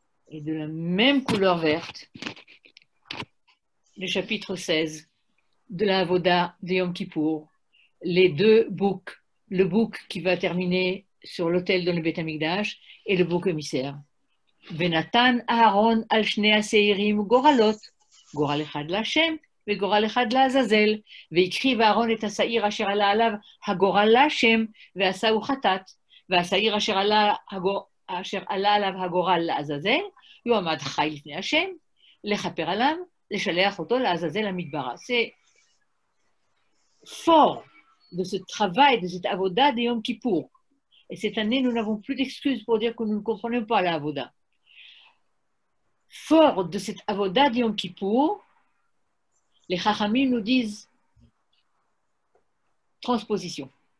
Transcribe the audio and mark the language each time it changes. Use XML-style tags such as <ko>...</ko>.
<fr>Et de la même couleur verte, le chapitre 16 de la Avoda de Yom Kippour, les 2 boucs, le bouc qui va terminer sur l'autel dans le Beth Amikdash et le bouc émissaire.</fr> <he>Venatan Aaron al shnei aseirim goralot, goral echad l'Hashem וגורל אחד לעזאזל, והקריב אהרון את השעיר אשר עלה עליו הגורל להשם, ועשהו חטאת, והשעיר אשר עלה אשר עלה עליו הגורל לעזאזל, יועמד חי לפני השם, לכפר עליו, לשלח אותו לעזאזל המדברה.</he> <fr>C'est fort de ce travail, de cette avoda de Yom Kippour. Et cette année, nous n'avons plus d'excuses pour dire que nous ne comprenons pas la avoda. Fort de cette avoda de Yom Kippour, les Chachamim nous disent transposition.</fr>